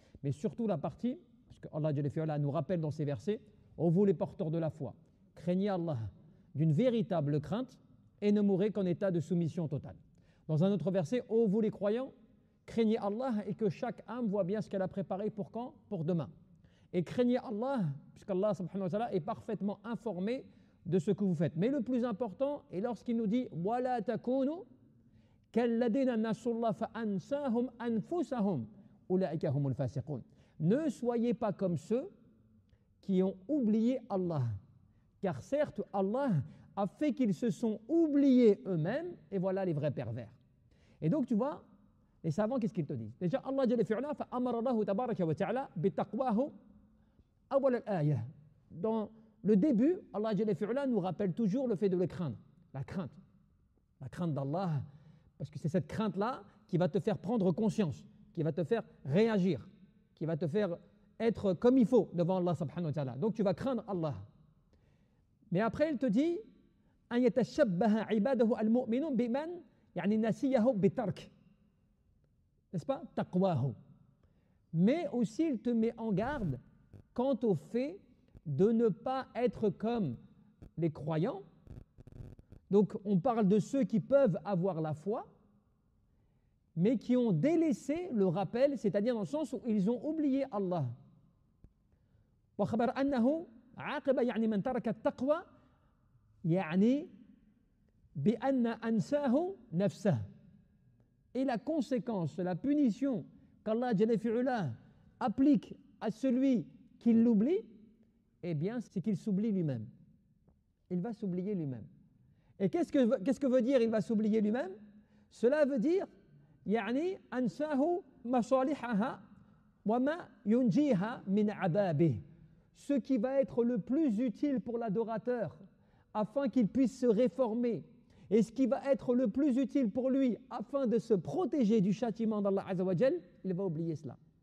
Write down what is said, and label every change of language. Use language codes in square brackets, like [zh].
[fr] Mais surtout la partie, parce que Allah nous rappelle dans ces versets, ô vous les porteurs de la foi, craignez Allah d'une véritable crainte et ne mourrez qu'en état de soumission totale. Dans un autre verset, ô vous les croyants, craignez Allah et que chaque âme voit bien ce qu'elle a préparé pour quand? Pour demain. Et craignez Allah, puisqu'Allah subhanahu wa ta'ala est parfaitement informé de ce que vous faites. Mais le plus important est lorsqu'il nous dit [ar] وَلَا تَكُونُوا كَالَّذِينَ نَسُوا اللَّهَ فَأَنْسَاهُمْ أَنفُسَهُمْ أُولَئِكَ هُمُ الْفَاسِقُونَ. [fr] Ne soyez pas comme ceux qui ont oublié Allah. Car certes, Allah a fait qu'ils se sont oubliés eux-mêmes, et voilà les vrais pervers. Et donc tu vois, les savants, qu'est-ce qu'ils te disent? Déjà, Allah Jalla fi'ala [ar] fa'amara Allah tabaraka wa ta'ala bitaqwahu awwal al-ayah. [fr] Dans le début, Allah Jalla fi'ala nous rappelle toujours le fait de le craindre. La crainte d'Allah, parce que c'est cette crainte-là qui va te faire prendre conscience, qui va te faire réagir, qui va te faire être comme il faut devant Allah subhanahu wa ta'ala. Donc tu vas craindre Allah. Mais après, il te dit [ar] أن يتشبه عباده المؤمنون بمن يعني نسيه بترك. [fr] N'est-ce pas? Taqwahu. Mais aussi, il te met en garde quant au fait de ne pas être comme les croyants. Donc, on parle de ceux qui peuvent avoir la foi, mais qui ont délaissé le rappel, c'est-à-dire dans le sens où ils ont oublié Allah. [ar] وخبر أنه عاقب يعني من ترك التقوى يعني بأن أنساه نفسه. [fr] Et la conséquence, la punition qu'Allah Jalla fi'ala applique à celui qui l'oublie, eh bien, c'est qu'il s'oublie lui-même. Il va s'oublier lui-même. Et qu'est-ce que veut dire il va s'oublier lui-même? Cela veut dire [ar] يعني أنساه مصالحها وما ينجيها من عذابه. [fr] Ce qui va être le plus utile pour l'adorateur afin qu'il puisse se réformer et ce qui va être le plus utile pour lui afin de se protéger du châtiment d'Allah Azza wa Jal, il va oublier cela.